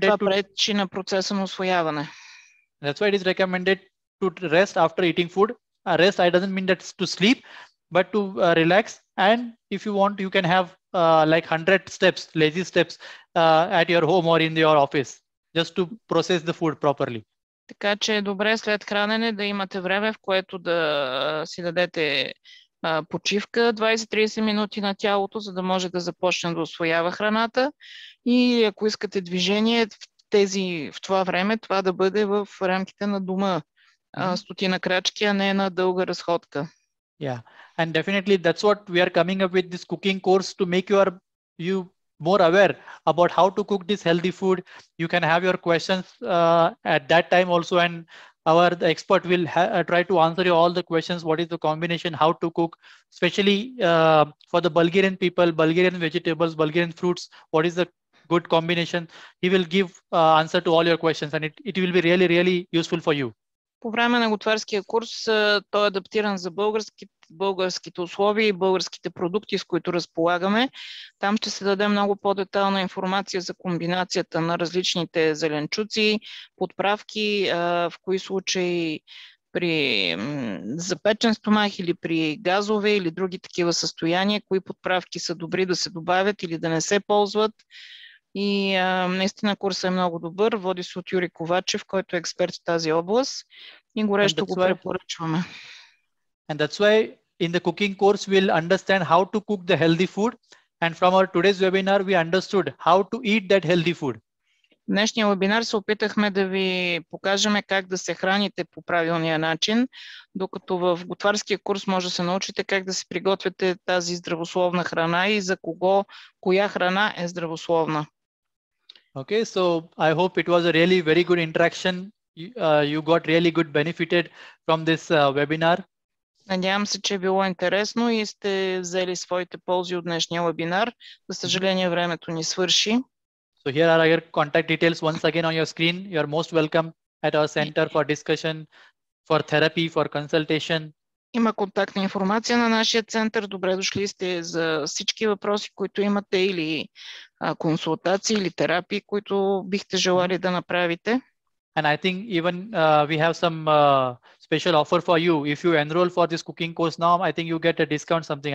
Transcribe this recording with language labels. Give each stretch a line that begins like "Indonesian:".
Bulgarian: това пречи на процеса на усвояване.
English: That's why it is recommended to rest after eating food. Rest, I doesn't mean that's to sleep, but to relax. And if you want, you can have like 100 steps, lazy steps at your home or in your office, just to process the food properly.
Bulgarian: Така че е добре след хранене да имате време, в което да си дадете почивка 20-30 минути на тялото, за да може да започне да усвоява храната. И ако искате движение в това време, това да бъде в рамките на дома. 100 крачки, а не на дълга разходка.
English: Yeah, and definitely that's what we are coming up with this cooking course to make you more aware about how to cook this healthy food. You can have your questions at that time also, and the expert will try to answer you all the questions. What is the combination, how to cook, especially for the Bulgarian people, Bulgarian vegetables, Bulgarian fruits, what is the good combination. He will give answer to all your questions, and it will be really, really useful for you.
Bulgarian: По време на готварския курс той е адаптиран за българските условия и българските продукти, с които разполагаме. Там ще се даде много по-детайлна информация за комбинацията на различните зеленчуци, подправки, в кои случаи при запечен стомах или при газове или други такива състояния, кои подправки са добри да се добавят или да не се ползват. И наистина курсът е много добър. Води се от Юрий Ковачев, който е експерт в тази област и горещо го препоръчваме.
English: And that's why in the cooking course we'll understand how to cook the healthy food, and from our today's webinar we understood how to eat that healthy food.
Bulgarian: В днешния вебинар се опитахме да ви покажем как да се храните по правилния начин, докато в готварския курс може да се научите как да се приготвяте тази здравословна храна и за кого коя храна е здравословна.
English: Okay, so I hope it was a really very good interaction you got really good benefited from this webinar.
Bulgarian: Надявам се, че е било интересно и сте взели своите ползи от днешния вебинар. За съжаление, времето ни свърши.
English: So here are our contact details once again on your screen. You are most welcome at our center for discussion, for therapy, for consultation.
Bulgarian: Има контактна информация на нашия център. Добре дошли сте за всички въпроси, които имате, или консултации, или терапии, които бихте желали да направите.
English: And I think even we have some special offer for you. If you enroll for this cooking course now, I think you get a discount something.